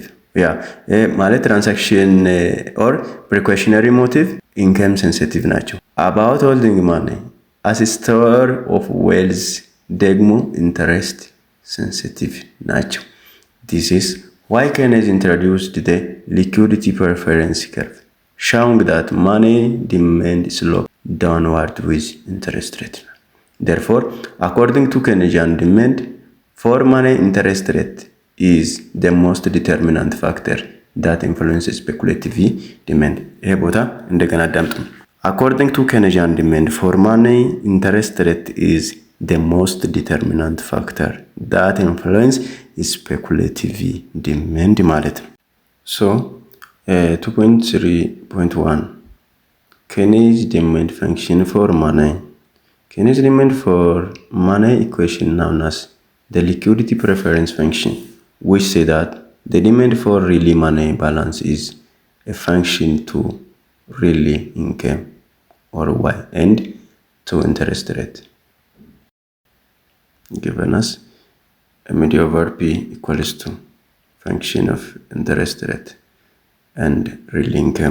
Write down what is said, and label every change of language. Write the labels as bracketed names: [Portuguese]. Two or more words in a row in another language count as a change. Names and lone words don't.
[English] ማለት transaction or precautionary motive income sensitive ናቸው። about holding money as store of wealth ደግሞ interest sensitive ናቸው። this is why Keynes introduced the liquidity preference curve showing that money demand slope downward with interest rate. Therefore, according to Keynesian demand for money, interest rate is the most determinant factor that influences speculative demand. [Amharic] ይሄ ቦታ እንደገና አዳምጡ። [English] According to Keynesian demand for money, interest rate is the most determinant factor that influences speculative demand [Amharic] ማለት ነው። [English] So 2.3.1 Keynes demand function for money. Keynes demand for money equation known as the liquidity preference function, which say that the demand for really money balance is a function to really income or y and to interest rate, given us md over p equals to function of interest rate and real income.